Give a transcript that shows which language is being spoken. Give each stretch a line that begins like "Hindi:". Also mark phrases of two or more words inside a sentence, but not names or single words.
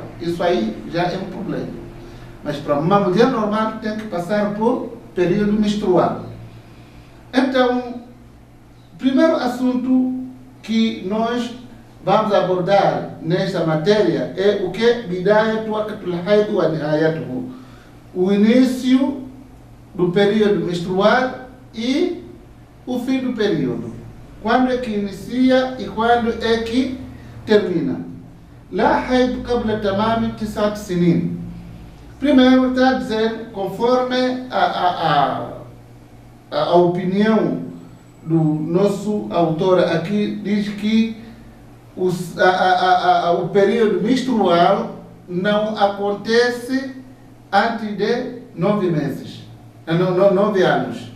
Portuguese: Isso aí já é um problema. Mas para uma mulher normal tem que passar por período menstrual. Então, o primeiro assunto que nós vamos abordar nesta matéria é o que?
Arabic: بداية وقت الحيض ونهايته.
Portuguese: O início do período menstrual e o fim do período. Quando é que inicia e quando é que termina.
Arabic: لا حيض قبل تمام 9 سنين.
Portuguese: Primeiro está dizendo, conforme a opinião do nosso autor aqui, diz que o período menstrual não acontece antes de 9 meses, 9 anos.